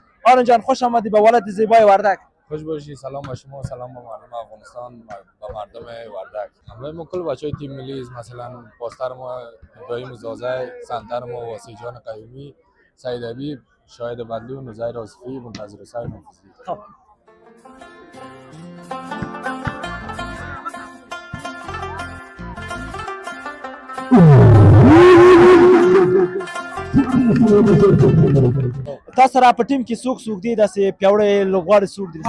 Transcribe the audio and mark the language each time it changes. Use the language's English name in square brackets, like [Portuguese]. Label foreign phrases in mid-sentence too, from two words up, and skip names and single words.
[Persian] آرون جان خوش آمدی به ولایت زیبای وردک. خوش باشی. سلام به شما، سلام به مردم افغانستان، به مردم وردک. همراه ما کل بچهای تیم ملی مثلا پاستر ما ابراهیم زازه، سنتر ما واسه جان قیومی، سعید حبیب، شاهد بدلو، نزیر آصفی، منتظر حسین حافظی. [Pashto] خب تاسو سره په ټیم کې څوک دي داسې پیاوړی لوبغاړي څوک دي؟